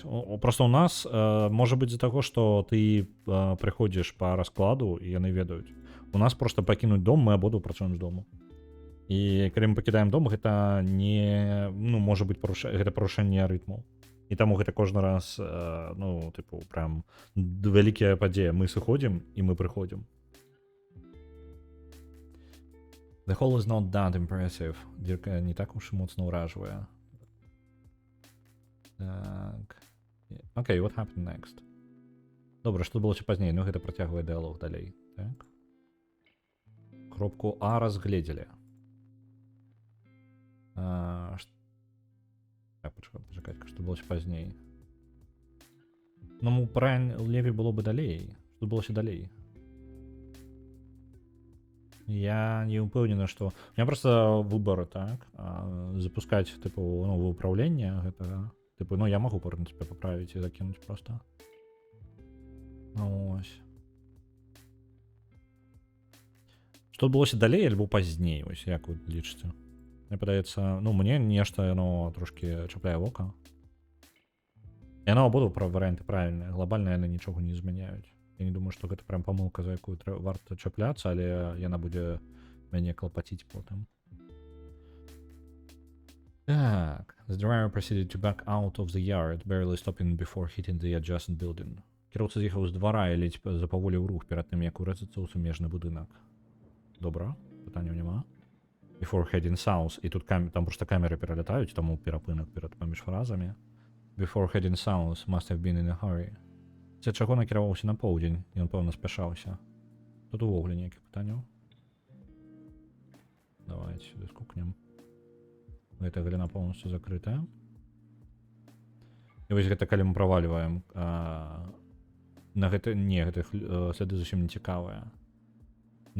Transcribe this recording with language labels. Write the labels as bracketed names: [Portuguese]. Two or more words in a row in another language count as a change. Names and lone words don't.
[Belarusian] Просто у нас можа быць з-за таго, што ты прыходзіш па раскладу і яны ведаюць. У нас просто пакінуць дом, мы абодва працуем з дому. І калі мы пакідаем дом, гэта не, можа быць гэта парушэнне рытму. І таму гэта кожны раз, прям вялікая падзея. Мы сыходзім і мы прыходзім. [English] The hole is not that impressive. [Belarusian] Дзірка не так уж і моцна ўражвае. Так. Окей, [English] what happened next? [Belarusian] Добра, што было пазней, гэта працягвае дыялог далей. Так. Кропку А разгледзелі. Так, пачакайка, што было пазней. Лепей было бы далей. Што было далей? Я не ўпэўнены, што... [Russian] У меня просто выбор, так? [Belarusian] Запускаць, новае ўпраўленне гэтага. Я магу, [Russian] в принципе, поправить и закинуть просто. [Belarusian] Ось. Што адбылося далей альбо пазней, ось як вы лічыце? Мне падаецца, мне нешта яно трошки чапляе вока. Яно абодва варыянты правільныя, глобальна яны нічога не змяняюць. Я не думаю, што гэта прям памылка, за якую варта чапляцца, але яна будзе мяне клапаціць потым. Так, [English] the driver proceeded to back out of the yard, barely stopping before hitting the adjacent building. [Belarusian] Кіроўца з'ехаў з двара і ледзь запаволіў рух перад тым, як урэзацца ў сумежны будынак. Добра, пытанняў няма. [English] Before heading south, [Belarusian] і тут там проста камеры пералятаюць, таму перапынак паміж фразамі. [English] Before heading south, must have been in a hurry. [Belarusian] З чаго накіраваўся на поўдзень, ён, пэўна, спяшаўся. Тут увогуле ніякіх пытанняў. Давайте сюды скукнем. Гэта галіна полностью закрытая. І вось гэта калі мы правальваем на гэта, гэтых сляды зусім не цікавыя.